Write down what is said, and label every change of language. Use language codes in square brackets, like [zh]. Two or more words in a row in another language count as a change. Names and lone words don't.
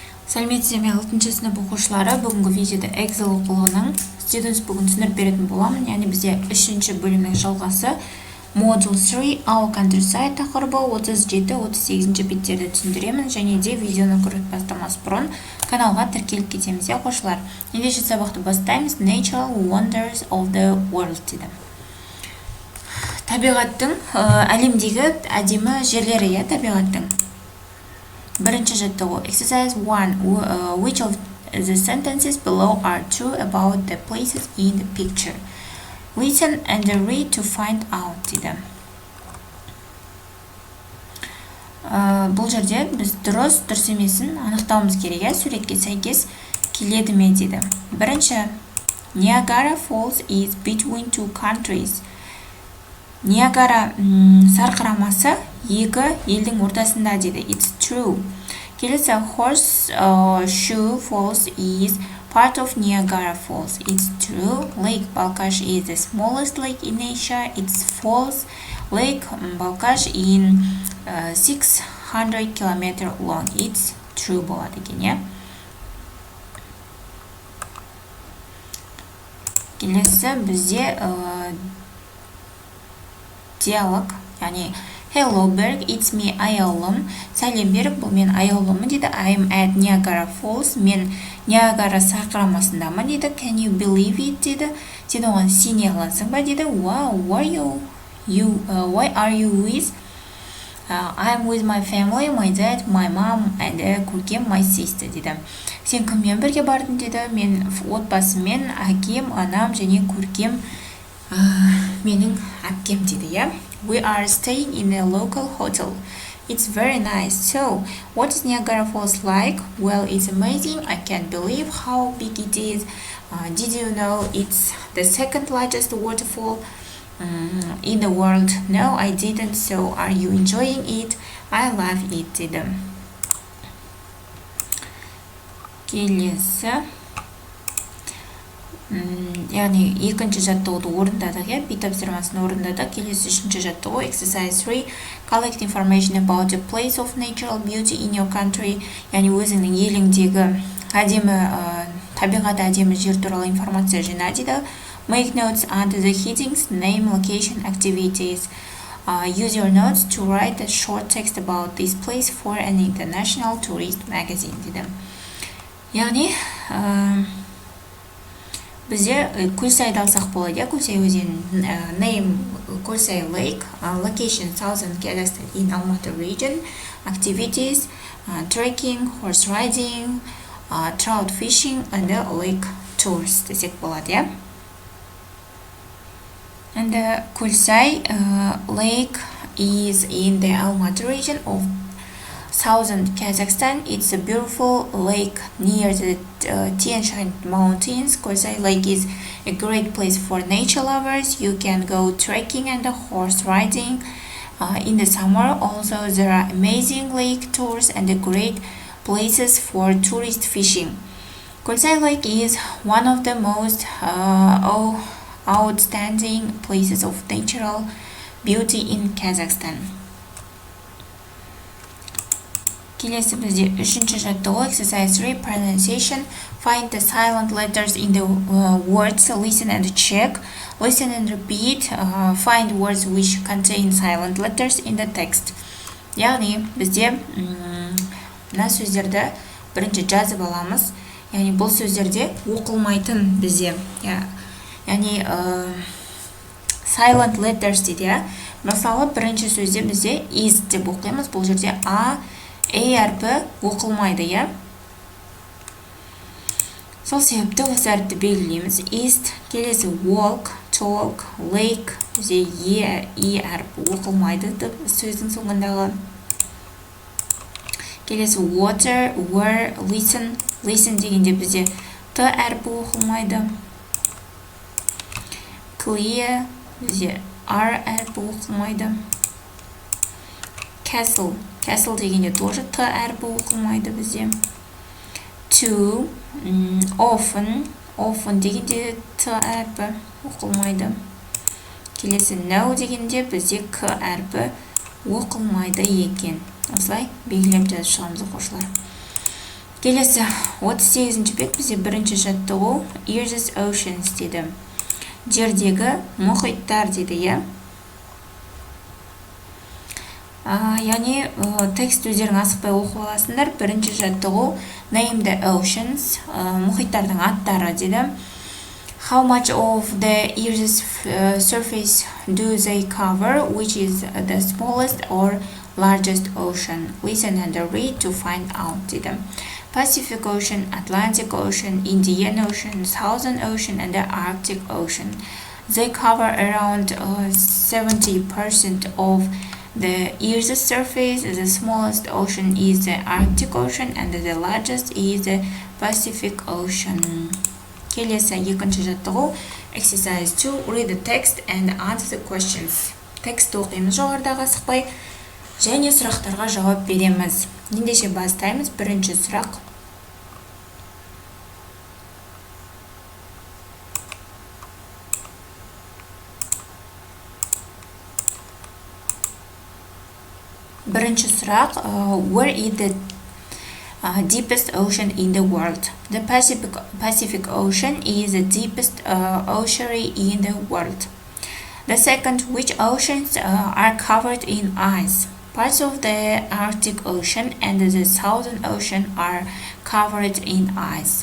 [kk] Сәлеметсіздер ме 6-шы сынып оқушылары, бүгінгі видеода Эксель оқулығының Students бүгін түсіндіріп беретін боламын. Яғни бізде 3-ші бөлімнің жалғасы Module 3 Our Contryside тақырыбы 37-38 беттерді түсіндіремін, және де видеоны көріп бастамас бұрын каналға тіркеліп кетеміз оқушылар. Ендеше сабақты бастаймыз. [en] Natural Wonders of the World дейді. [kk] Табиғаттың әлемдегі әдемі жерлері табиғаттың. Бірінші жаттығу. Exercise 1. [en] Which of the sentences below are true about the places in the picture? Listen and read to find out дейді. [kk] Бұл жерде біз дұрыс емесін анықтауымыз керек. Суретке сәйкес келеді ме дейді. Бірінші, [en] Niagara Falls is between two countries. [kk] Ниагара сарқырамасы екі елдің ортасында дейді. [en] It's true. Келесі, Horseshoe Falls is part of Niagara Falls. It's true. Lake Balkash is the smallest lake in Asia. It's false. Lake Balkash in 600 km long. It's true [kk] болады екен, Келесі бізде диалог, яғни [en] Hello Berg, it's me Ayolum. [kk] Сәлем Берг, бұл мен Ayolumмын дейді. [en] I'm at Niagara Falls. [kk] Мен Ниагара сарқырамасындамын дейді. [en] Can you believe it дейді. [kk] Сен оған сене аласың ба дейді. [en] Wow, why are you with? I'm with my family, my dad, my mom, and көркем my sister дейді. [kk] Сен кіммен бірге бардың дейді. Мен отбасыммен, әкем, анам және көркем менің әпкем дейді, [en] We are staying in a local hotel. It's very nice. So, what is Niagara Falls like? Well, it's amazing. I can't believe how big it is. Did you know it's the second largest waterfall in the world? No, I didn't. So, are you enjoying it? I love it дейді. [kk] Келесі. Яғни екінші жаттығуды орындадық, бит тапсырмасын орындадық. Келесі үшінші жаттығу. Exercise 3. [en] Collect information about the place of natural beauty in your country. [kk] Яғни өзіңнің еліңдегі әдемі табиғат әдемі жер туралы информация жина дейді. [en] Make notes under the headings, name, location, activities. Use your notes to write a short text about this place for an international tourist magazine дейді. [kk] Яғни бізде Kolsai'ды алсақ болады. [en] Kolsai өзенінің name Kolsai Lake, location Southern Kazakhstan in Almaty region, activities, trekking, horse riding, trout fishing, and lake tours [kk] десек болады. [en] And Kolsai Lake is in the Almaty region of Southern Kazakhstan. It's a beautiful lake near the Tian Shan Mountains. Kolsai Lake is a great place for nature lovers. You can go trekking and horse riding in the summer. Also, there are amazing lake tours and great places for tourist fishing. Kolsai Lake is one of the most outstanding places of natural beauty in Kazakhstan. [kk] Келесі бізде үшінші жаттығу. [en] Exercise 3. Pronunciation. Find the silent letters in the words. Listen and check. Listen and repeat. Find words which contain silent letters in the text. [kk] Яғни бізде мына сөздерді бірінші жазып аламыз. Яғни бұл сөздерде оқылмайтын бізде. Яғни [en] silent letters [kk] дейді. Мысалы бірінші сөзде бізде is деп оқимыз. Бұл жерде әрпі оқылмайды, Сол себепті осы әріпті белгілейміз. [en] East. Келесі walk, talk, lake. [kk] Бізде әрпі оқылмайды сөздің соңындағы. [en] Келесі water, were, listen. [kk] Listen дегенде бізде әрпі оқылмайды. Clear. Бізде әрпі оқылмайды. Castle. Castle дегенде тоже әрпі оқылмайды бізде. [en] To, often. [kk] Often дегенде әрпі оқылмайды. Келесі no дегенде бізде әрпі оқылмайды екен. Осылай белгілеп жазып шығамыз оқушылар. Келесі 38-ші бет бізде бірінші жаттығу Earth's Oceans дейді. Жердегі мұхиттар дейді, иә. Яғни текст өздерің асықпай оқып аласыңдар. Бірінші жаттығу [en] Name the Oceans, [kk] мұхиттардың аттары дейді. [en] How much of the Earth's surface do they cover, which is the smallest or largest ocean? Listen and read to find out дейді. Pacific Ocean, Atlantic Ocean, Indian Ocean, Southern Ocean, and the Arctic Ocean. They cover around 70% of the Earth's surface. The smallest ocean is the Arctic Ocean, and the largest is the Pacific Ocean. [kk] Келесі екінші жаттығу Exercise 2. [en] Read the text and answer the questions. [kk] Текстті оқимыз жоғарыдағы асықпай және сұрақтарға жауап береміз. Ендеше бастаймыз. Бірінші сұрақ. Бірінші сұрақ. [en] Where is the deepest ocean in the world? The Pacific Ocean is the deepest ocean in the world. The second, which oceans are covered in ice? Parts of the Arctic Ocean and the Southern Ocean are covered in ice.